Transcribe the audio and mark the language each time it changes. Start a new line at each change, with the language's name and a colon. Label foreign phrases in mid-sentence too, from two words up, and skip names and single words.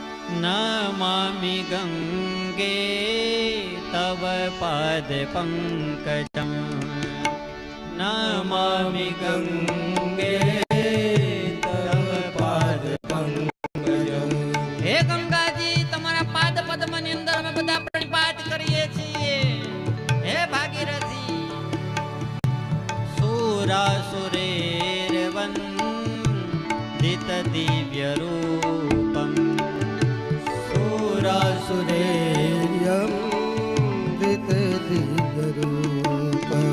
Sanskrit: नमामि गंगे तव पाद पंकजं नमामि गंगे तव पाद पंकजं।
Gujarati: હે ગંગાજી તમારા પાદ પદ્મ ની અંદર અમે બધા પ્रणिपात કરીએ છીએ।
Sanskrit: हे भागीरथी सुरासुरेर्वन्दित दिव्य रूपम् सुरासुरेर्वन्दित दिव्य रूपम्